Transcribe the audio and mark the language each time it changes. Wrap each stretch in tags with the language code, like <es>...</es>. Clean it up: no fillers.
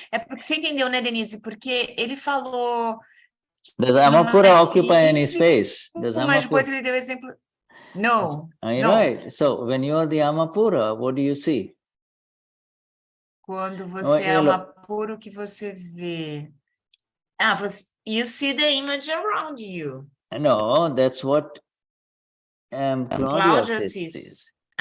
<pt>É porque você entendeu, né, Denise? Porque ele falou.</pt> <en>Does Alma Pura occupy any space?</en> <pt>Mas depois ele deu exemplo.</pt> <en>No. Right. So when you are the Alma Pura, what do you see?</en> <pt>Quando você é Alma Pura, o que você vê?</pt> <en>You see the image around you. No, that's what Claudia sees.</en>